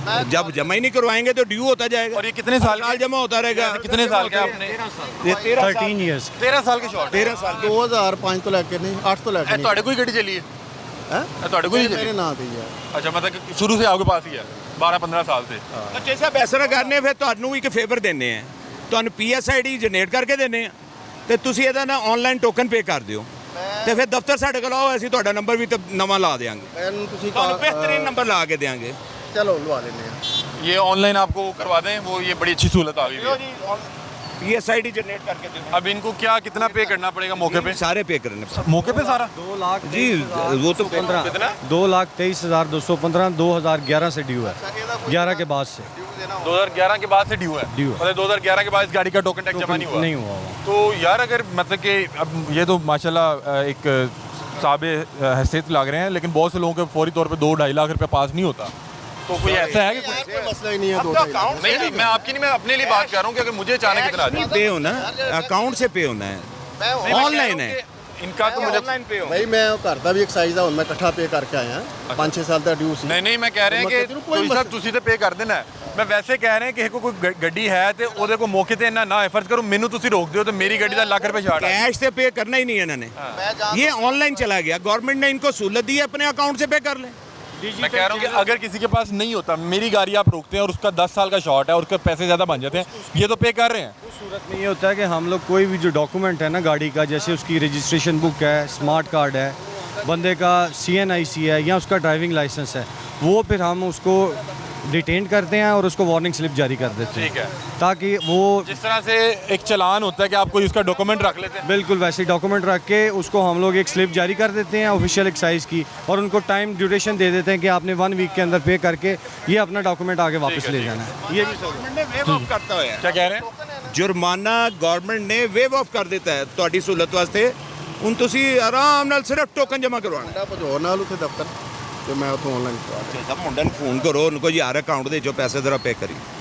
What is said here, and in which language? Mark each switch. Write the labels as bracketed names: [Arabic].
[Hindi] जब जमा ही नहीं करवाएंगे तो ड्यू होता जाएगा और ये कितने साल साल जमा होता रहेगा। कितने साल के आपने? ये 13 साल 13 साल के शॉर्ट। 13 साल 2005 तो लेके नहीं 8 तो लेके [Punjabi] ਇਹ ਤੁਹਾਡੇ ਕੋਈ ਗੱਡੀ ਚੱਲੀ ਹੈ? ਇਹ ਤੁਹਾਡੇ ਕੋਈ [Hindi] नहीं [Punjabi] ਚੱਲੀ? [Hindi] मेरे नाम पे ही है ਅੱਛਾ, मतलब कि शुरू से आपके पास ही है 12-15 साल से। [Punjabi] ਬੱਚੇ ਸਾਹਿਬ ਐਸਾ ਨਾ ਕਰਨੇ ਫਿਰ ਤੁਹਾਨੂੰ ਇੱਕ ਫੇਵਰ ਦਿੰਨੇ ਆ, ਤੁਹਾਨੂੰ PSID ਜਨਰੇਟ ਕਰਕੇ ਦਿੰਨੇ ਆ ਤੇ ਤੁਸੀਂ ਇਹਦਾ ਨਾ ਆਨਲਾਈਨ ਟੋਕਨ ਪੇ ਕਰ ਦਿਓ ਤੇ ਫਿਰ ਦਫ਼ਤਰ ਸਾਡੇ ਕੋਲ ਆਓ, ਅਸੀਂ ਤੁਹਾਡਾ ਨੰਬਰ ਵੀ ਤੇ ਨਵਾਂ ਲਾ ਦੇਵਾਂਗੇ, [Hindi] मैंने तुसी [Punjabi] ਤੁਹਾਨੂੰ ਬਿਹਤਰੀਨ ਨੰबर ਲਾ ਕੇ ਦੇਵਾਂਗੇ। [Hindi] चलो लवा लेने हैं ये ऑनलाइन आपको करवा दें, वो ये बड़ी अच्छी सहूलत आ गई है। PSID जनरेट करके दे अब इनको क्या कितना पे करना पड़ेगा मौके पे? सारे पे करने मौके पे सारा? 2 लाख जी वो तो 15 कितना? 2,23,215 2011 से ड्यू है, 11 के बाद से 2011 के बाद से ड्यू है। ड्यू है। मतलब 2011 के बाद इस गाड़ी का टोकन टैक्स जमा नहीं हुआ? नहीं हुआ हुआ। तो यार अगर मतलब कि अब ये तो माशाल्लाह एक साबे हैसियत लग रहे हैं, लेकिन बहुत से लोगों के फौरी तौर पे 2-2.5 लाख रुपया पास नहीं होता, तो कोई ऐसा है कि यार कोई मसला ही नहीं है दो नहीं, मैं आपकी नहीं, मैं अपने लिए बात कर रहा हूँ कि अगर मुझे अचानक इतना आ जाए। पे होना अकाउंट से पे होना है, मैं नहीं, मैं कह ऑनलाइन रहा हूँ है। कि इनका तो मुझे पे भाई मैं घर का भी एक्साइज है मैं इकट्ठा पे करके आया 5-6 साल तक ड्यू सी नहीं मैं कह रहे हैं कि मतलब कोई कोई सब [Punjabi] ਤੁਸੀਂ ਤੇ ਪੇ ਕਰ ਦੇਣਾ ਹੈ। ਮੈਂ ਵੈਸੇ ਕਹਿ ਰਿਹਾ ਕਿ ਕੋਈ ਗੱਡੀ ਹੈ ਤੇ ਉਹਦੇ ਕੋਲ ਮੌਕੇ ਤੇ ਇੰਨਾ ਨਾ ਐਫਰਟ ਕਰੋ, ਮੈਨੂੰ ਤੁਸੀਂ ਰੋਕ ਦਿਓ ਤੇ ਮੇਰੀ ਗੱਡੀ ਦਾ ਲੱਖ ਰੁਪਏ ਛਾੜ ਆ। [Hindi] कैश से पे करना ही नहीं है इन्होंने, मैं जान ये ऑनलाइन चला गया। गवर्नमेंट ने इनको सहूलत दी है, अपने अकाउंट से पे कर लें। मैं कह रहा हूँ कि अगर किसी के पास नहीं होता, मेरी गाड़ी आप रोकते हैं और उसका 10 साल का शॉर्ट है और उसके पैसे ज़्यादा बन जाते हैं, ये तो पे कर रहे हैं। उस सूरत में ये होता है कि हम लोग कोई भी जो डॉक्यूमेंट है ना गाड़ी का, जैसे उसकी रजिस्ट्रेशन बुक है, स्मार्ट कार्ड है, बंदे का CNIC है या उसका ड्राइविंग लाइसेंस है, वो फिर हम उसको डिटेन करते हैं और उसको वार्निंग स्लिप जारी कर देते हैं, ठीक है। ताकि वो जिस तरह से एक चालान होता है कि आप कोई उसका डॉक्यूमेंट रख लेते हैं, बिल्कुल वैसे डॉक्यूमेंट रख के उसको हम लोग एक स्लिप जारी कर देते हैं ऑफिशियल एक्साइज की, और उनको टाइम ड्यूरेशन दे देते हैं कि आपने 1 वीक के अंदर पे करके ये अपना डॉक्यूमेंट आगे वापस ले जाना है। ये भी गवर्नमेंट ने वेव ऑफ करता है, क्या कह रहे हैं? जुर्माना गवर्नमेंट ने वेव ऑफ कर [Punjabi] ਦਿੱਤਾ ਹੈ ਤੁਹਾਡੀ ਸਹੂਲਤ ਵਾਸਤੇ। ਹੁਣ ਤੁਸੀਂ ਆਰਾਮ ਨਾਲ ਸਿਰਫ ਟੋਕਨ ਜਮ੍ਹਾਂ ਕਰਵਾਉਣਾ। ਮੁੰਡਾ ਭਜੋ ਨਾਲ ਉੱਥੇ ਦਫ਼ਤਰ ਤੇ ਮੈਂ ਉੱਥੋਂ ਆਨਲਾਈਨ ਕਰਵਾ ਤਾਂ ਮੁੰਡੇ ਨੂੰ ਫੋਨ ਕਰੋ, ਉਹਨੂੰ ਕਹੋ ਯਾਰ ਅਕਾਊਂਟ ਦੇ ਜੋ ਪੈਸੇ ਜ਼ਰਾ ਪੇ ਕਰੀ।